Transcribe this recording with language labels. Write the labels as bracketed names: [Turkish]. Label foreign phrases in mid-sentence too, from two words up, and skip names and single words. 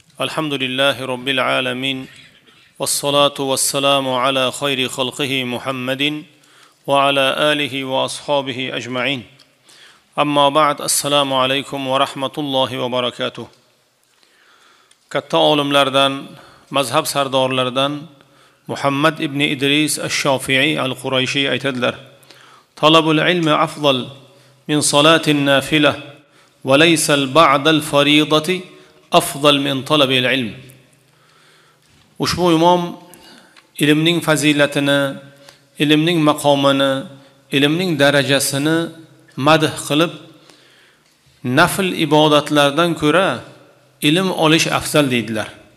[Arabic] الحمد لله رب العالمين والصلاة والسلام على خير خلقه محمد وعلى آله وأصحابه أجمعين أما بعد السلام عليكم ورحمة الله وبركاته [Uzbek] katta olimlardan mazhab sardorlaridan Muhammad ibn Idris ash-Shofi'i al-Qurayshi aytadilar: [Arabic] طلب العلم أفضل من صلاة النافلة وليس بعد الفريضة أفضل من طلب العلم. [Uzbek] Ushbu imom ilmning fazilatini, ilmning maqomini, ilmning darajasini madh qilib, nafl ibodatlardan ko'ra ilm olish afzal deydilar.